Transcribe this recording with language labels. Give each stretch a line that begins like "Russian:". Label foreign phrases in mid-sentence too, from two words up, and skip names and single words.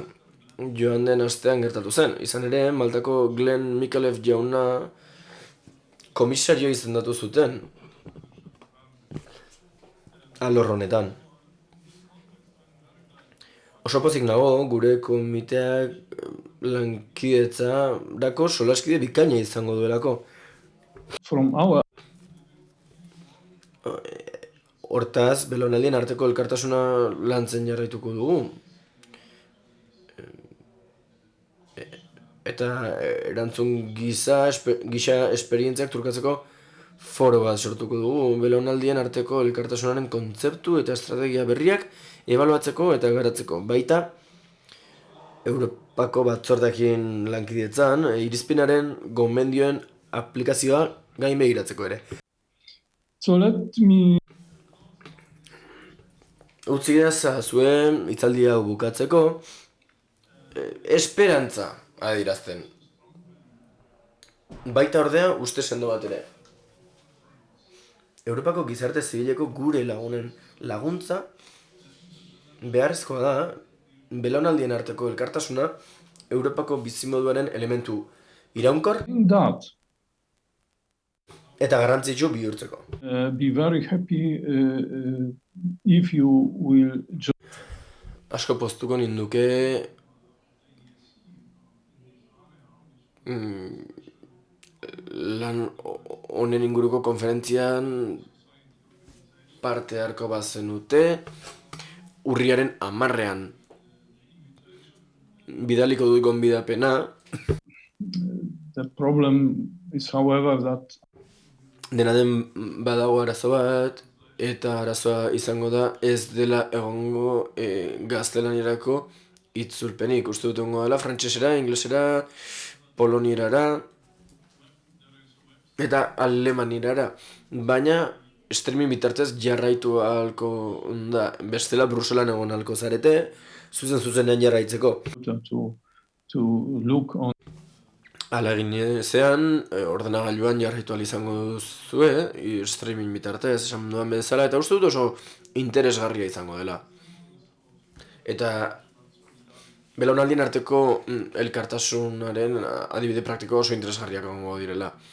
Basque: Joan den astean gertatu zen. Izan ere, Maltako Glenn Mikalev jauna komisario izendatu zuten alor honetan. Oso pozik nago gure komiteak lankidetzarako solaskide bikaina izango duelako.
English: From our
Basque: Hortaz, belaunaldien arteko elkartasuna lantzen jarraituko dugu. Eta erantzun gisa esperientziak trukatzeko foro bat sortuko dugu. Belaunaldien arteko elkartasunaren kontzeptu eta estrategia berriak ebaluatzeko eta garatzeko. Baita, Europako batzordeekin lankidetzan, irizpinaren gomendioen aplikazioa gain begiratzeko ere.
English: so let me
Basque: Utzi zuen hitzaldi hau bukatzeko, esperantza adierazten. Baita ordea uste sendo bat ere. Europako gizarte zibileko gure lagunen laguntza beharrezkoa da belaunaldien arteko elkartasuna Europako bizimoduaren elementu iraunkor
English: that
Basque: eta garrantzitsu bihurtzeko.
English: be very happy if you will
Basque: Asko poztuko ninduke lan honen inguruko konferentzian parte harko bazenute urriaren 10ean bidaliko dut gonbidapena.
English: the problem is however that
Basque: Dena den badago arazo bat, eta arazoa izango da ez dela egongo gaztelaniarako itzulpenik. Uste dut egongo dela frantsesera, inglesera, polonierara eta alemanierara. Baina streaming bitartez jarraitu ahalko da, bestela Bruselan egon ahalko zarete, zuzenean jarraitzeko.
English: to look on
Basque: Hala egin ezean, ordenagailuan jarraitu ahal izango duzue, streaming bitartez, esan duan bezala, eta uste dut oso interesgarria izango dela. Eta belaunaldien arteko elkartasunaren adibide praktiko oso interesgarriak egongo direla.